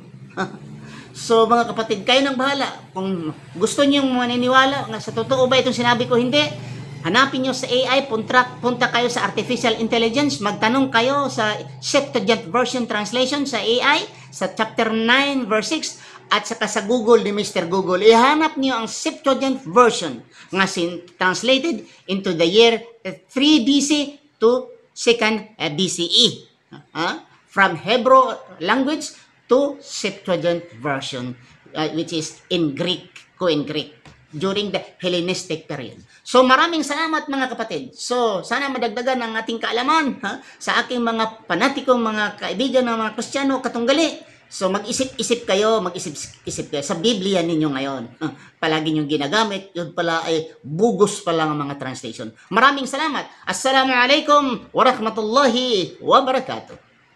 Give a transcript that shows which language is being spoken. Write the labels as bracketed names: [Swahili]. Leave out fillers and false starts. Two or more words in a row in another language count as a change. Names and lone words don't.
[Filipino] So mga kapatid, kayo nang bahala. Kung gusto niyo maniniwala nga sa totoo ba itong sinabi ko, hindi, hanapin niyo sa AI, punta kayo sa [English] artificial intelligence, [Filipino] magtanong kayo sa [English] Septuagint version translation [Filipino] sa AI, sa [English] chapter 9 verse 6, [Filipino] at saka sa Google ni Mr. [English] Google, [Filipino] ihanap niyo ang [English] Septuagint version nga translated into the year 3 BC to 2nd BCE. From Hebrew language to Septuagint version, which is in Greek, co-in-Greek, during the Hellenistic period. [Filipino] So maraming salamat mga kapatid. So sana madagdagan ang ating kaalaman sa aking mga panatikong mga kaibigan ng mga Kristiyano katunggali. So mag-isip-isip kayo sa Biblia ninyo ngayon. Palagi niyong ginagamit, yun pala ay bugos pa lang ang mga translation. Maraming salamat. [Arabic] السلام عليكم ورحمة الله وبركاته.